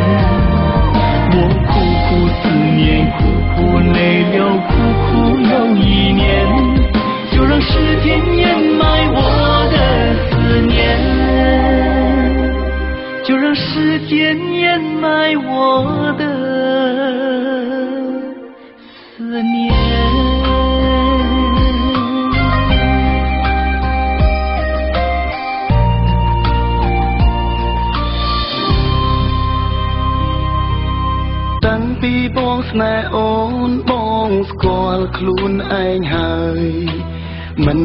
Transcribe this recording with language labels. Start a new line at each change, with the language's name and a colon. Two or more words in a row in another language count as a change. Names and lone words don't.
Chinese: 我苦思念，苦累了，苦又一年，就让时间掩埋我的思念，就让时间掩埋我的思念。
Khmer: ពីបងស្នេហ៍អូនបងស្គាល់ខ្លួនឯងហើយមិន